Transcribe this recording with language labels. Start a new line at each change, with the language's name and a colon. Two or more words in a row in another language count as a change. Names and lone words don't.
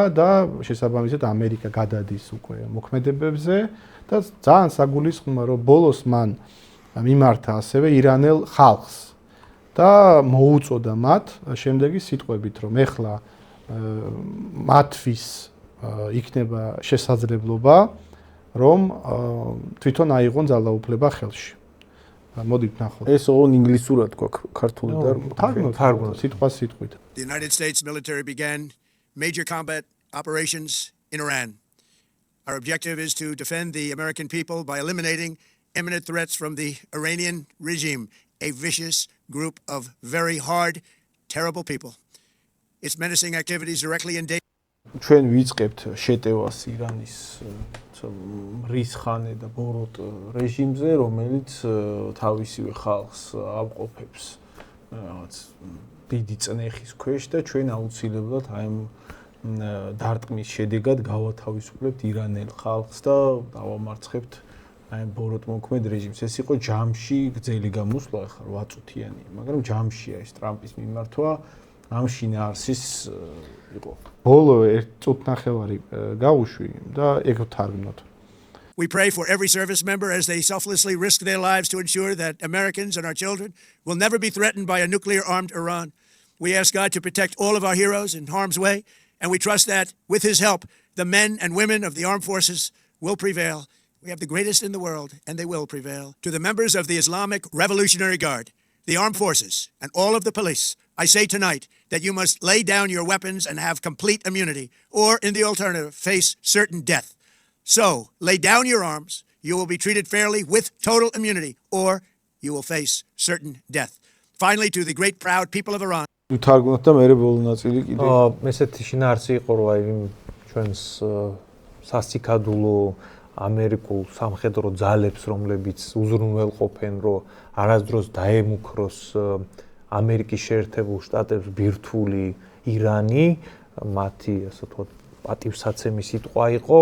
Georgian: და შესაბამისად ამერიკა გადადის უკვე მოქმედებებზე და ძალიან საგულისხმოა, რომ ბოლოს მან მიმართა ასევე ირანელ ხალხს და მოუწოდა მათ შემდეგი სიტყვებით, რომ ეხლა მათთვის იქნება შესაძლებლობა, რომ თვითონ აიღონ ძალაუფლება ხელში. მოდით ნახოთ. ეს ოღონდ ინგლისურად გვაქვს ქართული და თარგმნო სიტყვით.
English: The United States military began major combat operations in Iran. Our objective is to defend the American people by eliminating imminent threats from the Iranian regime, a vicious group of very hard, terrible people. Its menacing activities directly endanger.
Georgian: ჩვენ ვიწყებთ შეტევას ირანის რისხანე და ბოროტ რეჟიმზე, რომელიც თავისივე ხალხს ავყოფებს რაღაც დიდი წნეხის ქვეშ და ჩვენ აუცილებლად აი ამ დარტყმის შედეგად გავათავისუფლებთ ირანელ ხალხს და დავამარცხებთ აი ამ ბოროტ მოქმედ რეჟიმს. ეს იყო ჯამში გრძელი გამოსვლა, ახლა 8 წუთიანია, მაგრამ ჯამშია ეს ტრამპის მიმართვა. ამ შინაარსის იყო. ბოლო 1 წუთნახევარი გავუშვი და ეგ ვთარგმნოთ.
English: We pray for every service member as they selflessly risk their lives to ensure that Americans and our children will never be threatened by a nuclear-armed Iran. We ask God to protect all of our heroes in harm's way, and we trust that, with His help, the men and women of the armed forces will prevail. We have the greatest in the world, and they will prevail. To the members of the Islamic Revolutionary Guard, the armed forces, and all of the police, I say tonight that you must lay down your weapons and have complete immunity, or, in the alternative, face certain death. So, lay down your arms, you will be treated fairly with total immunity, or you will face certain death. Finally, to the great proud people of Iran.
Georgian: ვთარგმნოთ და მე ბოლო ნაწილი კიდე. ესეთი შინაარსი იყო, რომ აი ჩვენს სასიკადულო ამერიკულ სამხედრო ძალებს, რომლებიც უზრუნველყოფენ, რომ არასდროს დაემუქროს ამერიკის შეერთებულ შტატებს ბირთვული ირანი, მათი ასე ვთქვათ პატივსაცემი სიტყვა იყო.